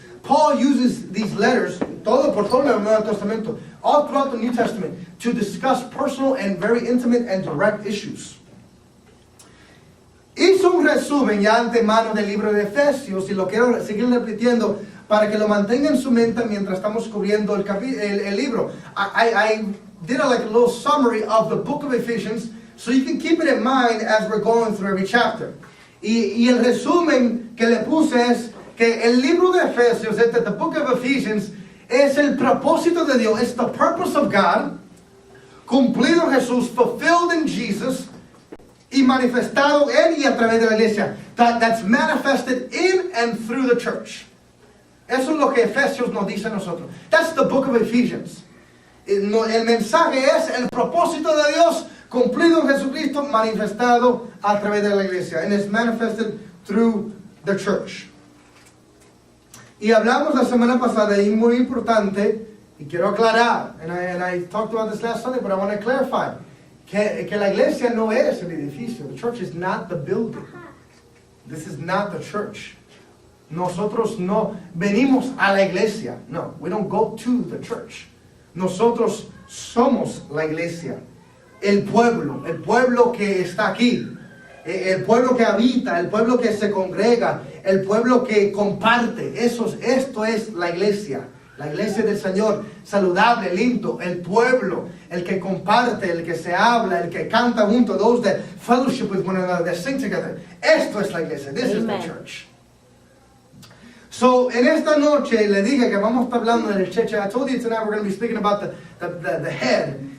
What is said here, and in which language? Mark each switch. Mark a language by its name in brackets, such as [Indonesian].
[English] Paul uses these letters, [Spanish] por todo el Nuevo Testamento, [English] all throughout the New Testament, to discuss personal and very intimate and direct issues. [Spanish] Hizo un resumen ya antemano del libro de Efesios y lo quiero seguir repitiendo para que lo mantenga en su mente mientras estamos cubriendo el libro. [English] I did a little summary of the book of Ephesians so you can keep it in mind as we're going through every chapter. [Spanish] Y el resumen que le puse es que el libro de Efesios, [English] the book of Ephesians, [Spanish] es el propósito de Dios. [English] It's the purpose of God, [Spanish] cumplido en Jesús, [English] fulfilled in Jesus, [Spanish] y manifestado en y a través de la iglesia. [English] That's manifested in and through the church. [Spanish] Eso es lo que Efesios nos dice a nosotros. [English] That's the book of Ephesians. [Spanish] El mensaje es el propósito de Dios, cumplido en Jesucristo, manifestado a través de la iglesia. [English] And it's manifested through the church. [Spanish] Y hablamos la semana pasada, y muy importante, y quiero aclarar, [English] and I talked about this last Sunday, but I want to clarify, [Spanish] que la iglesia no es el edificio. [English] The church is not the building. This is not the church. [Spanish] Nosotros no venimos a la iglesia. [English] No, we don't go to the church. [Spanish] Nosotros somos la iglesia. El pueblo que está aquí. El pueblo que habita, el pueblo que se congrega, el pueblo que comparte. Esto es la iglesia del Señor, saludable, lindo, el pueblo, el que comparte, el que se habla, el que canta junto, [English] those that fellowship with one another, that sing together. [Spanish] Esto es la iglesia, [English] this is the church. [Spanish] So, en esta noche le dije que vamos a estar hablando del cheche. [English] I told you tonight we're going to be speaking about the head.